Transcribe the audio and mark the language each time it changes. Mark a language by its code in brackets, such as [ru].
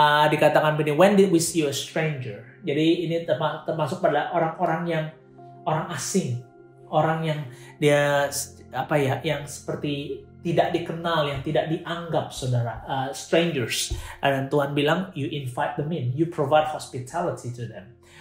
[id] Dikatakan begini, [en] when did we see a stranger? [id] Jadi ini termasuk pada orang asing, orang yang dia yang seperti tidak dikenal, yang tidak dianggap, saudara, strangers. Dan Tuhan bilang, [en] you invite them in, you provide hospitality to them.